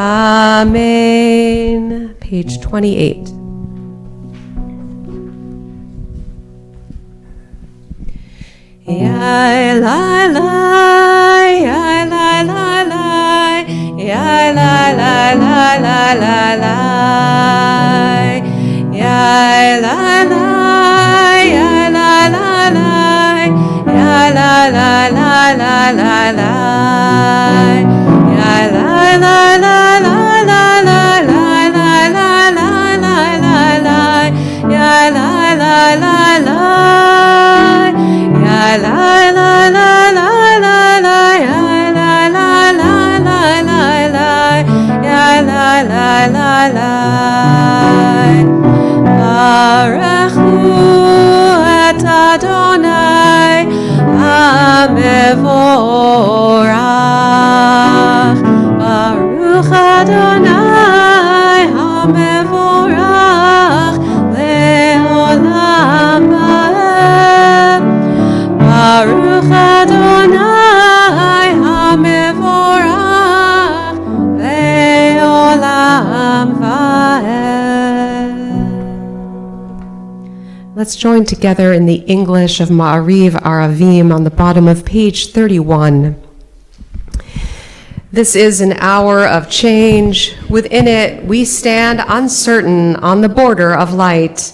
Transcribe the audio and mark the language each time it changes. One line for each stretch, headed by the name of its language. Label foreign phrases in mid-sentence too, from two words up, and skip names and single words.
English: Amen. Page 28. Yai lai lai, yai lai lai lai, yai lai lai lai lai lai lai. Yai lai lai, yai lai lai lai, yai lai lai lai lai lai lai. Yai lai lai lai lai lai lai lai lai lai lai lai lai. Yai lai lai lai lai. Yai lai lai lai lai lai lai. Yai lai lai lai lai lai lai. Yai lai lai lai lai.
Hebrew: ברכו את אדני המבורך. ברוך אדני המבורך לעולם ועד. ברוך אדני המבורך לעולם ועד.
English: Let's join together in the English of Ma'ariv Aravim on the bottom of page 31. This is an hour of change. Within it, we stand uncertain on the border of light.